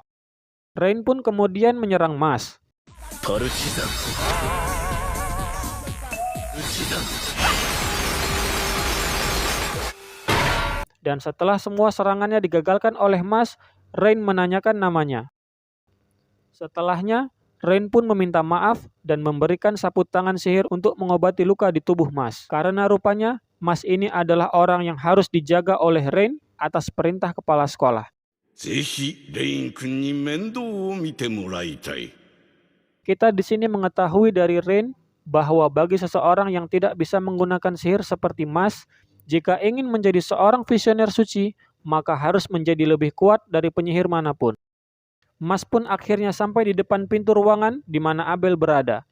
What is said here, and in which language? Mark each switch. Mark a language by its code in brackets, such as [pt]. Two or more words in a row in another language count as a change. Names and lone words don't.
[id] Rain pun kemudian menyerang Mas. Dan setelah semua serangannya digagalkan oleh Mas, Rain menanyakan namanya. Setelahnya, Rain pun meminta maaf dan memberikan sapu tangan sihir untuk mengobati luka di tubuh Mas. Karena rupanya Mas ini adalah orang yang harus dijaga oleh Rain atas perintah kepala sekolah. [ja] ぜひレイン君に面倒を見てもらいたい。 [id] Kita di sini mengetahui dari Rain bahwa bagi seseorang yang tidak bisa menggunakan sihir seperti Mas, jika ingin menjadi seorang visioner suci, maka harus menjadi lebih kuat dari penyihir manapun. Mas pun akhirnya sampai di depan pintu ruangan di mana Abel berada.